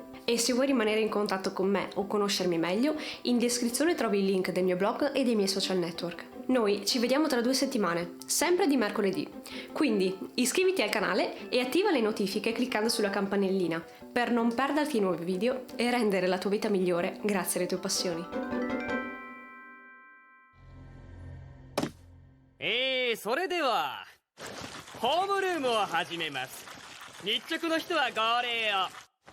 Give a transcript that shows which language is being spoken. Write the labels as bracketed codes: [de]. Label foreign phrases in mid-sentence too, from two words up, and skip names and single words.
[it] E se vuoi rimanere in contatto con me o conoscermi meglio, in descrizione trovi il link del mio blog e dei miei social network. Noi ci vediamo tra 2 settimane, sempre di mercoledì. Quindi iscriviti al canale e attiva le notifiche cliccando sulla campanellina per non perderti i nuovi video e rendere la tua vita migliore grazie alle tue passioni. [ja] それではホームルームを始めます。日直の人は号令を。